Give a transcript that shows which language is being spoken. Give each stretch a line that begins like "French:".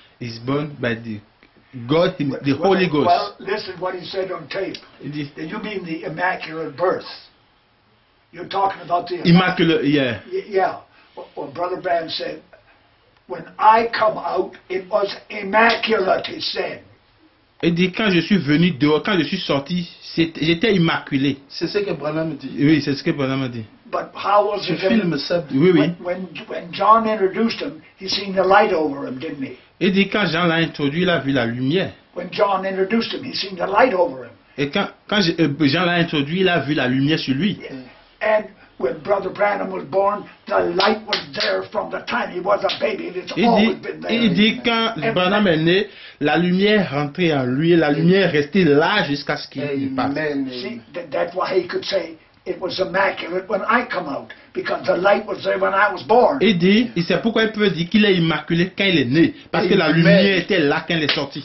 English: is born by the God, the Holy Ghost. Well, listen what he said on tape.
French: Il dit,
English: You mean the immaculate birth? You're talking about the immaculate, yeah. Yeah. Well, Brother Branham said, when I come out, it was immaculate, he said.
French: Il dit, quand je suis venu dehors, quand je suis sorti, j'étais immaculé. C'est ce que Branham dit. Oui, c'est ce que Branham a dit.
English: But how was
French: Je
English: it
French: filme ça. Oui, oui.
English: when John introduced him, he seen the light over him, didn't he?
French: Il dit, quand Jean l'a introduit, il a vu la lumière.
English: When John introduced him, he seen the light over him.
French: Et quand Jean l'a introduit, il a vu la lumière sur lui.
English: And when Brother Branham was born, the light was there from the time he was a baby. And it's always been there.
French: Il dit, quand Branham est né, la lumière rentrait en lui et la lumière restait là jusqu'à ce qu'il parte.
English: See, that's why he could say, it was immaculate when I come out, because the light was there when I was born.
French: Il dit, et c'est pourquoi il peut dire qu'il est immaculé quand il est né, parce que la lumière était là quand il est sorti.